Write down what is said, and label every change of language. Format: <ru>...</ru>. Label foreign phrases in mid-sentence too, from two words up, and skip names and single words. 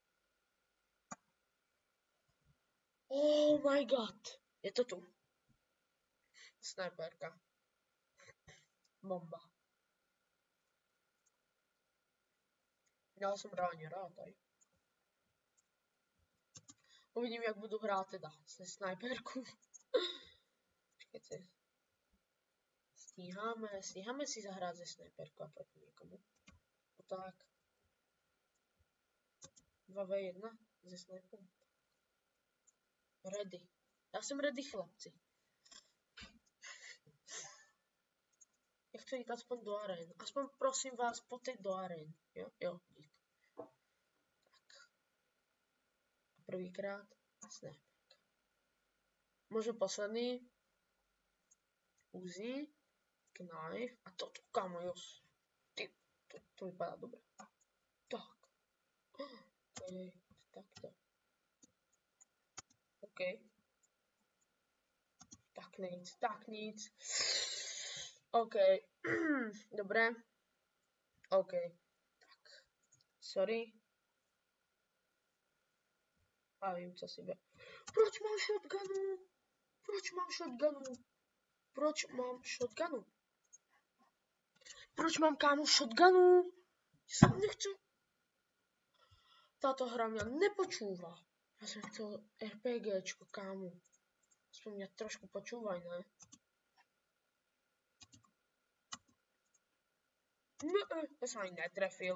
<en>Oh my god.</en> <sk>Je to tu. Snajperka. Bomba. Ja som reálne rád aj. Uvidím,</sk> <cs>jak budu hrát teda se snajperku. Počkejte. Stíháme si zahrát ze snajperku a proti někomu. O tak. 2v1 ze snajperku. Ready. Já jsem ready, chlapci. Ja chci jít aspoň do arén.</cs> <sk>Aspoň prosím vás, poďte do arén. Jo, dík. Tak. Prvýkrát snajperka. Možno posledný. Uzi.</sk> <cs>Knife.</cs> <sk>A toto, kamo,</sk> <cs>jos. Ty, to vypadá dobre.</cs> <sk>Tak. Okay. Takto. OK. Tak nic. OK. Dobre. OK. Tak. Sorry.</sk> <cs>A vím, co si bude. Proč mám shotgunu? Proč mám, kámo, shotgunu?</cs> <sk>Ja sa nechcem. Táto hra mňa nepočúva. Ja som chcel RPGčko, kámo. Aspoň mňa trošku počúvaj, ne? Ja som ani netrefil.</sk>